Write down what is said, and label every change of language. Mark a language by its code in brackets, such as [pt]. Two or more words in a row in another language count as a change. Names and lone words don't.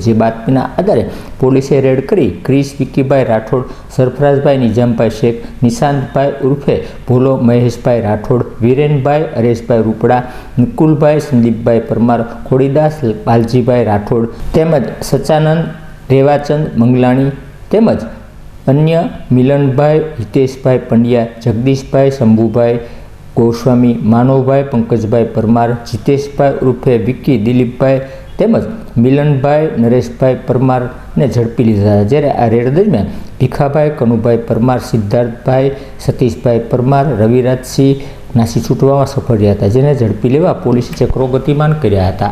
[gu] જે બાતમીના આધારે પોલીસે રેડ કરી ક્રિશ વિક્કીભાઈ રાઠોડ, સરફરાઝભાઈ નિજામભાઈ શેખ, નિશાંતભાઈ ઉર્ફે ભોલો મહેશભાઈ રાઠોડ, વીરેનભાઈ હરેશભાઈ રૂપડા, નિકુલભાઈ સંદીપભાઈ પરમાર, ખોડીદાસ બાલજીભાઈ રાઠોડ તેમજ સચાનંદ રેવાચંદ મંગલાણી તેમજ अन्य मिलनभाई, हितेशभाई पंड्या, जगदीशभाई शंभुभाई गोस्वामी, मानवभाई पंकजभाई परमार, जितेशभाई उर्फे विक्की दिलीपभाई તેમજ મિલનભાઈ નરેશભાઈ પરમાર ને ઝડપી લીધા। જ્યારે આ રેડ દરમિયાન ભીખાભાઈ કનુભાઈ પરમાર, સિદ્ધાર્થભાઈ સતીશભાઈ પરમાર, રવિરાજસિંહ નાસી છૂટવામાં સફળ રહ્યા હતા, જેને ઝડપી લેવા પોલીસે ચક્રો ગતિમાન કર્યા હતા।